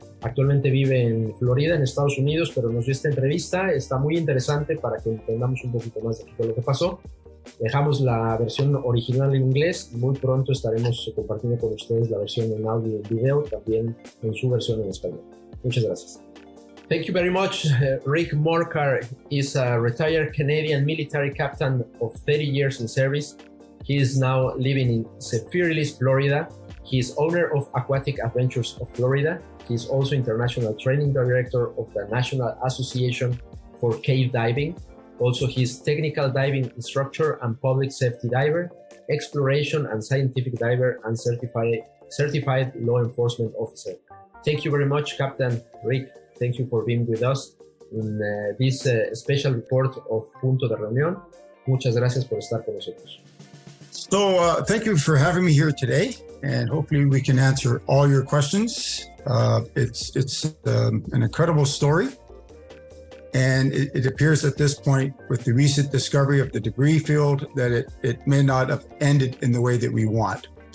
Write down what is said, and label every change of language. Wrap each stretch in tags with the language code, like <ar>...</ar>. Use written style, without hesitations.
<es>Actualmente vive en Florida, en Estados Unidos, pero nos dio esta entrevista. Está muy interesante para que entendamos un poquito más de lo que pasó. Dejamos la versión original en inglés. Muy pronto estaremos compartiendo con ustedes la versión en audio y en video, también en su versión en español. Muchas gracias.</es> <en>Thank you very much. Rick Murcar is a retired Canadian military captain of 30 years in service. He is now living in Seguridad, Florida. He is owner of Aquatic Adventures of Florida. He is also international training director of the National Association for Cave Diving. Also, he is technical diving instructor and public safety diver, exploration and scientific diver, and certified law enforcement officer. Thank you very much, Captain Rick. Thank you for being with us in this special report of Punto de Reunión.</en> <es>Muchas gracias por estar con nosotros.</es> <en>So thank you for having me here today, and hopefully we can answer all your questions. It's an incredible story. And it appears at this point, with the recent discovery of the debris field, that it may not have ended in the way that we want.</en>